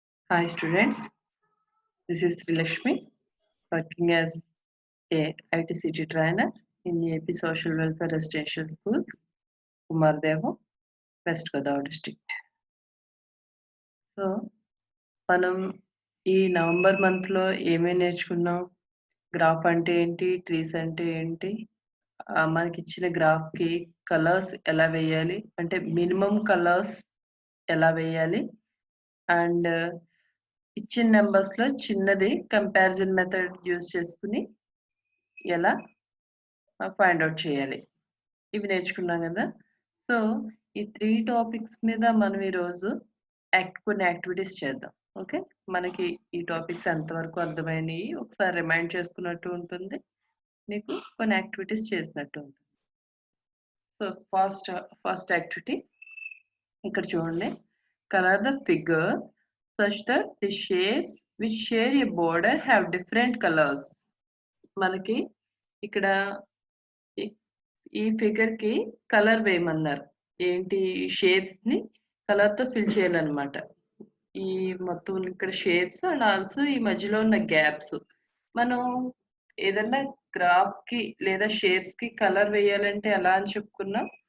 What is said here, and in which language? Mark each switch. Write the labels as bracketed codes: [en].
[en] Hi students, this is Srilakshmi working as a ITCT trainer in AP Social Welfare Residential Schools, Kumardevo, West Godavari district. [te] So మనం ఈ November మంత్లో ఏమేమి నేర్చుకున్నాం? Graph అంటే ఏంటి, trees అంటే ఏంటి, మనకి ఇచ్చిన గ్రాఫ్కి కలర్స్ ఎలా వేయాలి, అంటే మినిమం కలర్స్ ఎలా వేయాలి, అండ్ ఇచ్చిన నెంబర్స్లో చిన్నది కంపారిజన్ మెథడ్ యూజ్ చేసుకుని ఎలా ఫైండ్ అవుట్ చేయాలి, ఇవి నేర్చుకున్నాం కదా. సో ఈ 3 టాపిక్స్ మీద మనం ఈరోజు కొన్ని యాక్టివిటీస్ చేద్దాం. ఓకే, మనకి ఈ టాపిక్స్ ఎంతవరకు అర్థమైనవి ఒకసారి రిమైండ్ చేసుకున్నట్టు ఉంటుంది, మీకు కొన్ని యాక్టివిటీస్ చేసినట్టు ఉంటుంది. సో ఫస్ట్ యాక్టివిటీ ఇక్కడ చూడండి. [en] Colour the figure such that the shapes which share a border have different colors. [te] మనకి ఇక్కడ ఈ ఫిగర్ కి కలర్ వేయమన్నారు. ఏంటి, షేప్స్ ని కలర్ తో ఫిల్ చేయాలన్నమాట. ఈ మొత్తం ఇక్కడ షేప్స్ అండ్ ఆల్సో ఈ మధ్యలో ఉన్న గ్యాప్స్. మనం ఏదన్నా గ్రాఫ్ కి లేదా షేప్స్ కి కలర్ వేయాలంటే ఎలా అని చెప్పుకున్నాం.